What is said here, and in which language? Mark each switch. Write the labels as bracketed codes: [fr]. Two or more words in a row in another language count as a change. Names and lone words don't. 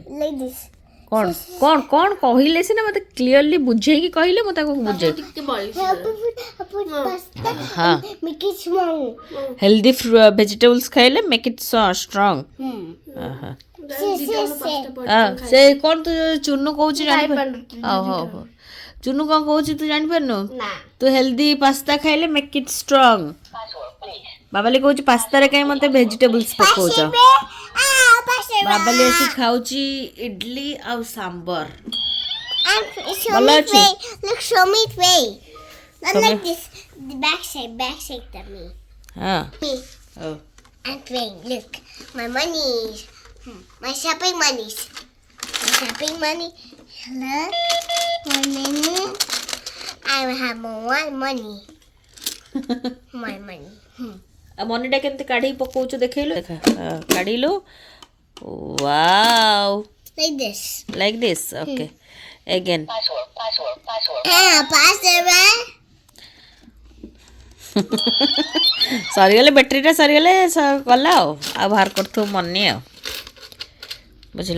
[en] Like this. [or] କ'ଣ କ'ଣ କ'ଣ କହିଲେ ସିନା ମୋତେ କ୍ଲିୟରଲି ବୁଝେଇକି କହିଲେ ମୁଁ ତାକୁ ବୁଝେଇ [en] Help put pasta [or] ହଁ [en] and make it small. healthy vegetables [or] ଖାଇଲେ [en] make it strong [or] ସେ କ'ଣ ତୁ ଚୁନୁ କହୁଛି ଜାଣିପାରୁ ହଉ ହଉ ହଉ ଚୁନୁ କ'ଣ କହୁଛି ତୁ ଜାଣିପାରୁନୁ ତୁ [en] healthy pasta [or] ଖାଇଲେ [en] make it strong [or] ବାବାଲି କହୁଛି ପାସ୍ତାରେ କାହିଁ ମୋତେ ଭେଜିଟେବୁଲ୍ସ ପକଉଛ ବାବାଲି ଆସି ଖାଉଛି ଇଡଲି ଆଉ ସାମ୍ବର [en] Show [or] ଭଲ [en] me [or] ଅଛି [en] way. Look, show me way. Not Show me. like this. The back side to me. [or] ହଁ [en] Me. [or] ହଉ [en] I'm playing. Look, my money. My shopping money. My shopping money. Hello. My money. I have more money. My money. [or] ଆଉ ମନିଟା କେମିତି କାଢ଼ିକି ପକଉଛୁ ଦେଖେଇଲୁ ଦେଖା କାଢ଼ିଲୁ ୱାଓ [en] Like this. like this okay again Pasta. [or] ସରିଗଲେ ବ୍ୟାଟେରୀଟା ସରିଗଲେ ଗଲା ଆଉ ବାହାର କରୁଥିବୁ ମନି ଆଉ ବୁଝିଲ